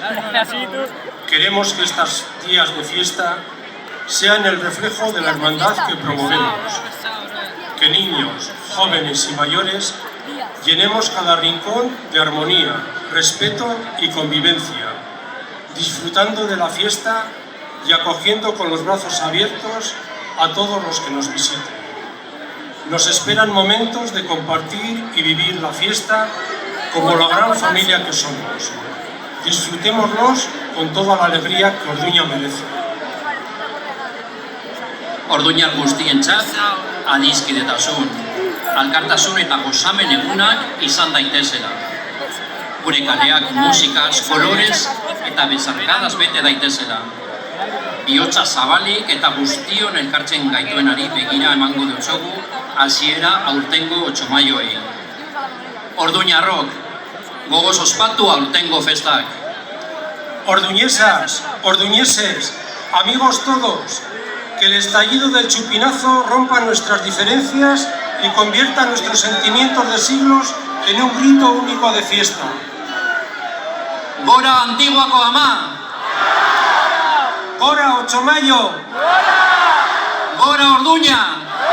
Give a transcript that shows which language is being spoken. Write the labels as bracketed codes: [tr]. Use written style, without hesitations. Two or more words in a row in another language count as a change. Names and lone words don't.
[es] Queremos que estos días de fiesta sean el reflejo de la hermandad que promovemos, que niños, jóvenes y mayores llenemos cada rincón de armonía, respeto y convivencia, disfrutando de la fiesta y acogiendo con los brazos abiertos a todos los que nos visiten. Nos esperan momentos de compartir y vivir la fiesta como la gran familia que somos. Disfrutémoslos con toda la alegría que Orduña merece. [eu] Orduñar guztientzat, adiskidetasun, alkartasun eta gozamen egunak izan daitezela. Gure kaleak musikaz, kolorez eta bezarkadas bete daitezela. Bihotza zabalik eta guztion elkartzen gaituenari begira emango dutzogu hasiera aurtengo 8 maioei. Orduñarrok, gogoz ospatu aurtengo festak. [es] Orduñesas, orduñeses, amigos todos, que el estallido del chupinazo rompa nuestras diferencias y convierta nuestros sentimientos de siglos en un grito único de fiesta. [eu] Gora Antiguako Ama! Gora 8 mayo! Gora Orduña!